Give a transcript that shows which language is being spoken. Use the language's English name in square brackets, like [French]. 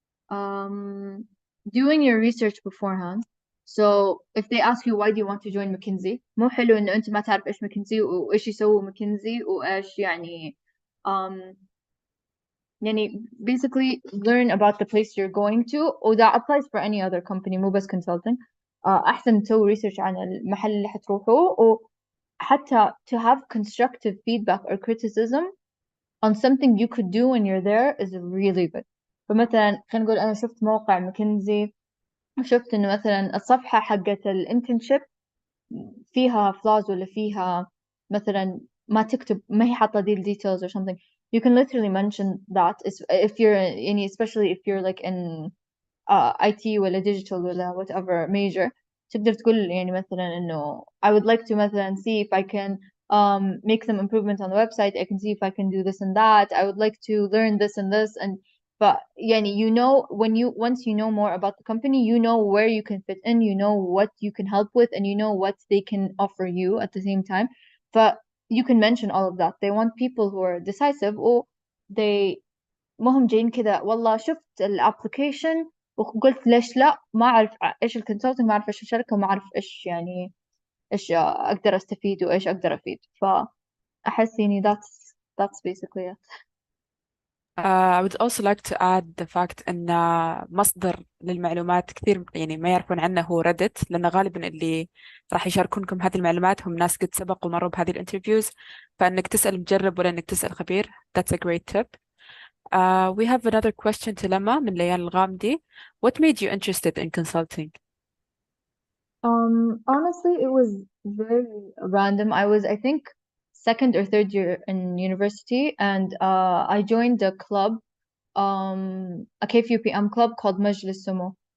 [English] Doing your research beforehand. So if they ask you why do you want to join McKinsey, [Arabic] مو حلو إنه أنت ما تعرف إيش McKinsey وإيش يسووا McKinsey وإيش يعني يعني [English] basically learn about the place you're going to. [Arabic] وده [English] applies for any other company [Arabic] مو بس [English] consulting. [Arabic] أحسن تسوي [English] research [Arabic] عن المحل اللي حتروحوه، وحتى [English] to have constructive feedback or criticism on something you could do when you're there is really good. [Arabic] فمثلا خلينا نقول أنا شفت موقع ماكنزي وشفت إنه مثلا الصفحة حقت الانترنشيب فيها [English] flaws [Arabic] ولا فيها مثلا ما تكتب، ما هي حاطة دي [English] details or something. You can literally mention that if you're [Arabic] يعني [English] especially if you're like in IT ولا digital ولا whatever major. [Arabic] تقدر تقول يعني مثلا إنه [English] I would like to [Arabic] مثلا [English] see if I can make some improvement on the website. I can see if I can do this and that. I would like to learn this and this. And but [Arabic] يعني [English] you know once you know more about the company, you know where you can fit in, you know what you can help with, and you know what they can offer you at the same time. But you can mention all of that. They want people who are decisive, or they [Arabic] مهم جايين كذا والله شفت الابلكيشن وقلت ليش لا، ما أعرف إيش الكونسلتنج، ما أعرف إيش الشركة، وما أعرف إيش يعني إيش أقدر أستفيد وإيش أقدر أفيد. فأحس يعني [English] that's basically it. I would also like to add the fact [Arabic] أن مصدر للمعلومات كثير يعني ما يعرفون عنه هو ريدت، لأن غالبا اللي راح يشاركونكم هذه المعلومات هم ناس قد سبقوا ومروا بهذه الانترفيوز، فإنك تسأل مجرب ولا إنك تسأل خبير. [English] That's a great tip. We have another question to Lama من ليان الغامدي. What made you interested in consulting? Honestly, it was very random. I was, I think, second or third year in university, and I joined a club, a KFUPM club called Majlis Sumo.